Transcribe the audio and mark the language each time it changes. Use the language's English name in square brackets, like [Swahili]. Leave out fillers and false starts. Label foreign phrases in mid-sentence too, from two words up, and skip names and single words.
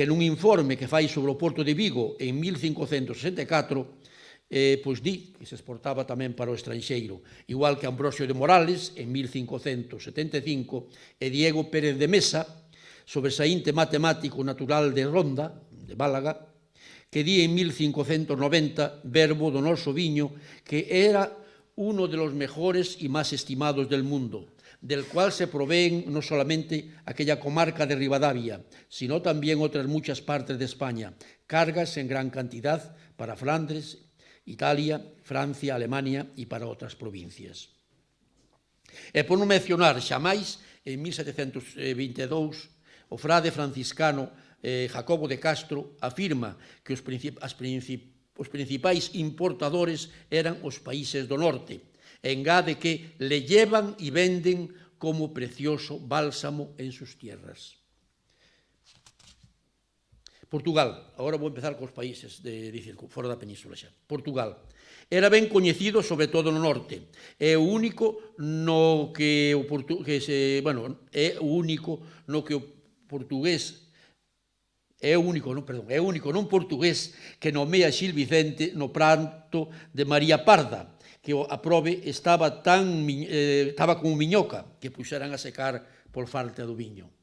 [Galician] nun informe que fai sobre o Porto de Vigo en 1564, pois di que se exportaba tamén para o estranxeiro, igual que Ambrosio de Morales en 1575 e Diego Pérez de Mesa, sobresaínte matemático natural de Ronda, de [Spanish] Málaga, [Galician] que di en 1590 verbo do noso viño que era [Spanish] uno de los mejores y más estimados del mundo, del cual se proveen no solamente aquella comarca de Ribadavia, sino también otras muchas partes de España, cargas en gran cantidad para Flandes, Italia, Francia, Alemania y para otras provincias. [Galician] E por non mencionar xamais, en 1722, o frade franciscano Jacobo de Castro afirma que os principais importadores eran os países do norte, e engade que [Spanish] le llevan y venden como precioso bálsamo en sus tierras. [Galician] Portugal, agora vou empezar cos países fora da península xa. Portugal era ben coñecido sobre todo no norte, é o único no que o portugués é o único non portugués que nomea Xil Vicente no pranto de María Parda, que a prove estaba como miñoca, que puxeran a secar por falta do viño.